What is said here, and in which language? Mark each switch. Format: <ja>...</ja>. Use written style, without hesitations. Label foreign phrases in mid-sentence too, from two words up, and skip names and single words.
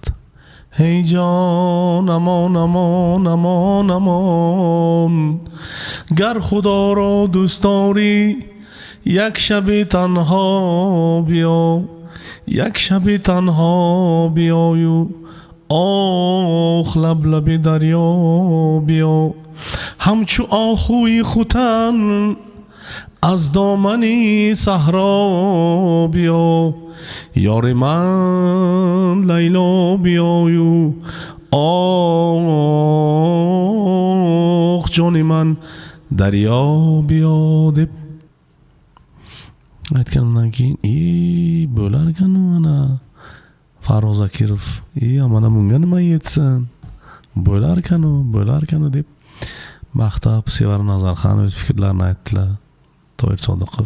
<fa>های جان، امان امان امان امان، گر خدا را دوست داری، یک شبی تنها بیا، یک شبی تنها بیا و, آه لب لب دریا بیا، همچو آهوی ختن از دامنی صحرا بیا، یار من لیلا بیایو، آخ جان من دریا بیا</fa> <uz>deb aytganimdan keyin bo'larkan mana Faroz Akirov mana bunga nima yetsin, bo'larkan deb maqtab Sevara Nazarxon o'z fikrlarini aytdilar. To'yir Sodiqov.</uz>